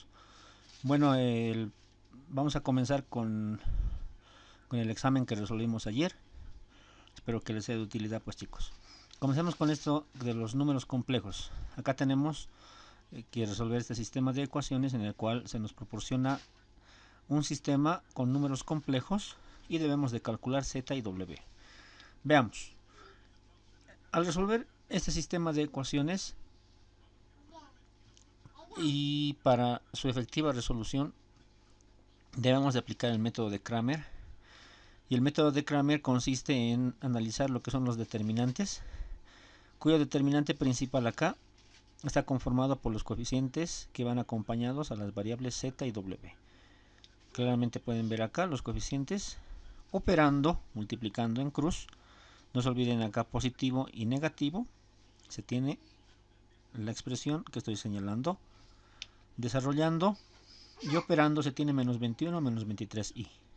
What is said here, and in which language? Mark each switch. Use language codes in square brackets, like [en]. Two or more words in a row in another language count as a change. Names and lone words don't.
[es] Bueno, vamos a comenzar con el examen que resolvimos ayer. Espero que les sea de utilidad, pues, chicos. Comencemos con esto de los números complejos. Acá tenemos que resolver este sistema de ecuaciones en el cual se nos proporciona un sistema con números complejos y debemos de calcular z y w. Veamos. Al resolver este sistema de ecuaciones y para su efectiva resolución debemos de aplicar el método de Cramer. Y el método de Cramer consiste en analizar lo que son los determinantes, cuyo determinante principal acá está conformado por los coeficientes que van acompañados a las variables z y w. Claramente pueden ver acá los coeficientes operando, multiplicando en cruz. No se olviden acá positivo y negativo. Se tiene la expresión que estoy señalando. Desarrollando y operando se tiene menos 21 menos 23i.